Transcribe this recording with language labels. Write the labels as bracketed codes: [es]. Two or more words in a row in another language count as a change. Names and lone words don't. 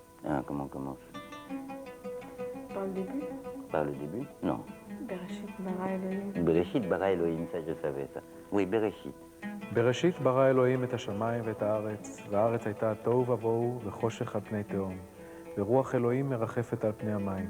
[fr] Hein, comment on commence? Par le début. Par le début? Non. [he] בראשית ברא אלוהים. בראשית ברא אלוהים, [fr] ça je savais ça. Oui, Bereshit. [he] בראשית ברא אלוהים את השמיים ואת הארץ, והארץ הייתה תוהו ובוהו וחושך על פני תהום, ורוח אלוהים מרחפת על פני המים.